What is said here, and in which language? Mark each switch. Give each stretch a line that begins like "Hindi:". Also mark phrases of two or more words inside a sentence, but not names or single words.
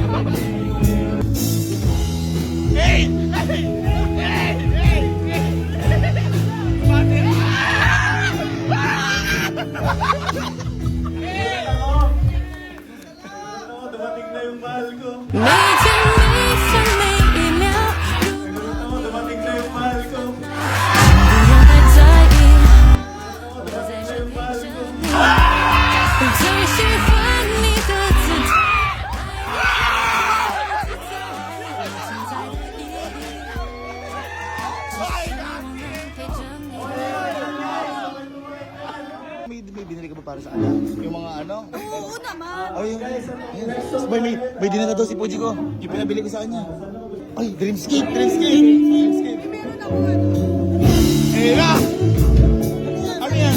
Filipino: Hey! Hey! Hey! Hey! Dumating na yung mahal ko.
Chinese: 每天每分每一秒，
Filipino: Dumating na yung mahal ko.
Chinese: 不用太在意，我在这陪着你。最喜欢你的姿态，我现在的意义，陪着你。
Filipino: May binili ka ba para sa anak? Yung mga ano? Oo naman. Ay, may dinala daw si Puji ko. Yung pinabili ko sa kanya. Ay, Dreamscape! Dreamscape! Dreamscape! Meron ako ano. Hey, na! Ano yan?